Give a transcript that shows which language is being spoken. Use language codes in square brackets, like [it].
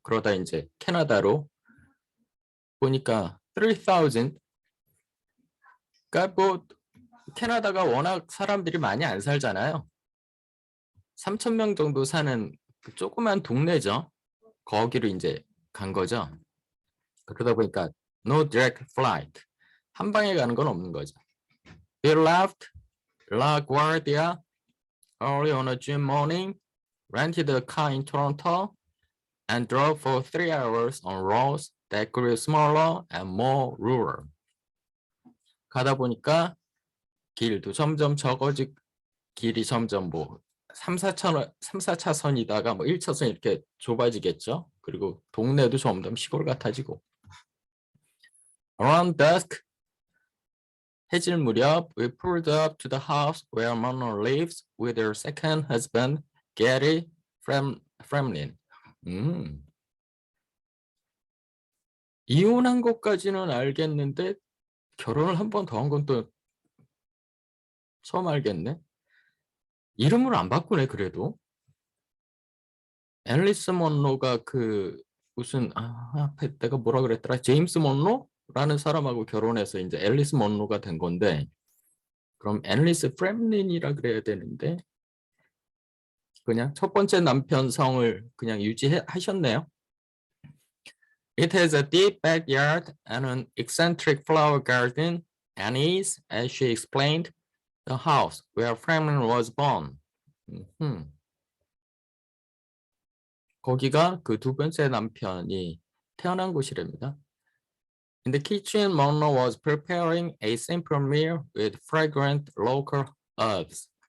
[ko] 그러다 이제 캐나다로 보니까 3,000. 그러니까 뭐 캐나다가 워낙 사람들이 많이 안 살잖아요. 3,000명 정도 사는 그 조그만 동네죠. 거기로 이제 간 거죠. 그러다 보니까 [en] no direct flight. [ko] 한 방에 가는 건 없는 거죠. [en] They left La Guardia early on a June morning, rented a car in Toronto, and drove for 3 hours on roads that grew smaller and more rural. [ko] 가다 보니까 길도 점점 적어지고 길이 점점 뭐 3, 4차선이다가 뭐 1차선 이렇게 좁아지겠죠. 그리고 동네도 점점 시골 같아지고. [en] Around dusk, [ko] 해질 무렵, [en] we pulled up to the house where Monroe lives with her second husband, Gary Fremlin. [ko] 이혼한 것까지는 알겠는데 결혼을 한 번 더 한 건 또 처음 알겠네. 이름을 안 바꾸네 그래도. 앨리스 먼로가 그 무슨 앞에 내가 뭐라 그랬더라? 제임스 먼로라는 사람하고 결혼해서 이제 앨리스 먼로가 된 건데 그럼 앨리스 프렘린이라 그래야 되는데 그냥 첫 번째 남편 성을 그냥 유지하셨네요. [en] It has a deep backyard and an eccentric flower garden and is, as she explained, the house where Fremlin was born. [ko] 거기가 그 두 번째 남편이 태어난 곳이랍니다. [en] In the kitchen, Monroe was preparing a simple meal with fragrant local herbs.